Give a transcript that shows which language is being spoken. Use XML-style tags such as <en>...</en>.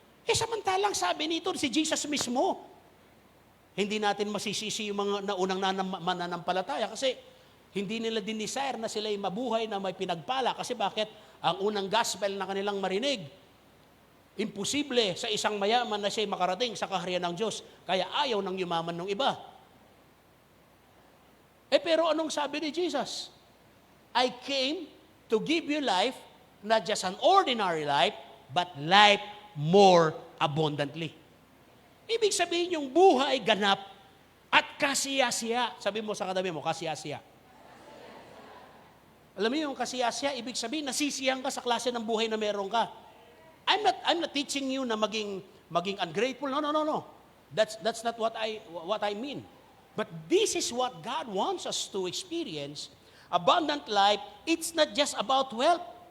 <tl>Samantalang sabi nito si Jesus mismo, hindi natin masisisi yung mga naunang mananampalataya kasi hindi nila din desire na sila'y mabuhay na may pinagpala. Kasi bakit? Ang unang gospel na kanilang marinig, imposible sa isang mayaman na siya'y makarating sa kaharian ng Diyos. Kaya ayaw ng yumaman ng iba. Pero anong sabi ni Jesus?</tl> <en>I came to give you life, not just an ordinary life, but life more abundantly.</en> <tl>Ibig sabihin yung buhay ganap at kasiyasiya. Sabi mo sa katabi mo, kasiyasiya. Alam mo yung kasiyasiya, ibig sabihin nasisiyahan ka sa klase ng buhay na meron ka.</tl> <en>I'm not teaching you</en> <tl>na maging</tl> <en>ungrateful. No. That's not what I mean. But this is what God wants us to experience. Abundant life, it's not just about wealth.</en>